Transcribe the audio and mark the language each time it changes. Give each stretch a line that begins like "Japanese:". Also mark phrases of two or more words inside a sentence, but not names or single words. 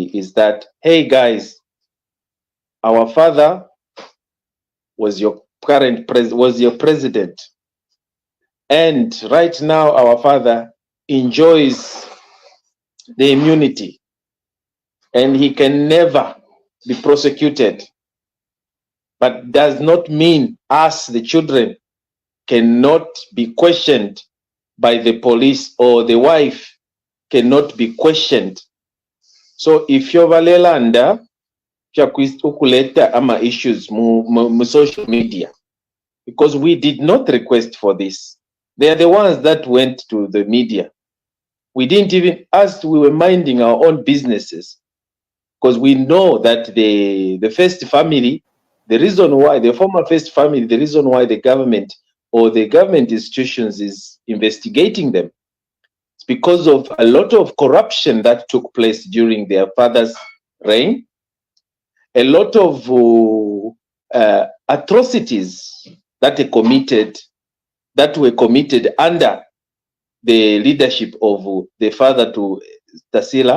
English: is that, hey guys, our father was your president, and right now our father enjoys the immunity and he can never be prosecuted, but does not mean us, the children, cannot be questioned by the police, or the wife cannot be questioned. So if you're
Bemba: valelanda ukuleta ama issues mu social media,
English: because we did not request for this. They are the ones that went to the media. We didn't even ask, we were minding our own businesses, because we know that the first family, the reason why, the former first family, the reason why the government or the government institutions is investigating them, it's because of a lot of corruption that took place during their father's reign, a lot of atrocities that were committed under the leadership of the father to Tasila.